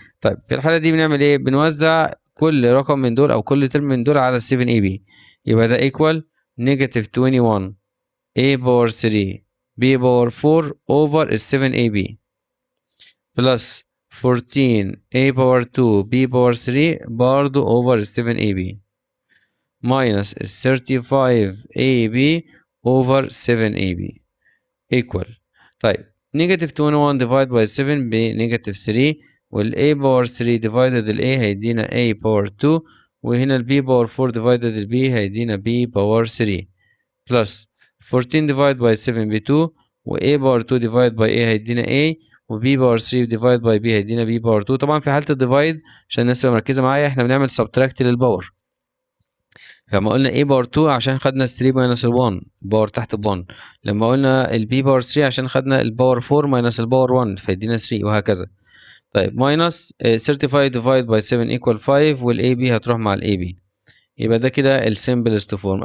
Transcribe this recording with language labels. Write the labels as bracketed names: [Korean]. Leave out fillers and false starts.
[Arabic] طيب في الحالة دي بنعمل ايه؟ بنوزع كل رقم من دول او كل ترم من دول على ال 7 ab، يبقى ده equal نيجاتيف 21 a باور 3 b باور 4 over ال 7 ab بلس 14 a باور 2 b باور 3 برضه over ال 7 ab minus 35 AB over 7 AB equal. [English] طيب negative 21 divided by 7 ب negative 3 وال A power 3 divided ال A هيدينا A power 2 وهنا ال B power 4 divided ال B هيدينا B power 3 plus 14 divided by 7 ب 2 و A power 2 divided by A هيدينا A و B power 3 divided by B هيدينا B power 2. [Arabic] طبعا في حالة الديفايد عشان الناس تبقى مركزة معايا احنا بنعمل subtract للباور، لما قلنا a باور 2 عشان خدنا 3 ماينس ال 1 باور تحت ب 1، لما قلنا ال b باور 3 عشان خدنا الباور 4 ماينس الباور 1 فيدينا 3 وهكذا. طيب ماينس 35 ديفايد باي 7 ايكوال 5 والاي بي هتروح مع الاي بي، يبقى ده كده السمبلست فورم.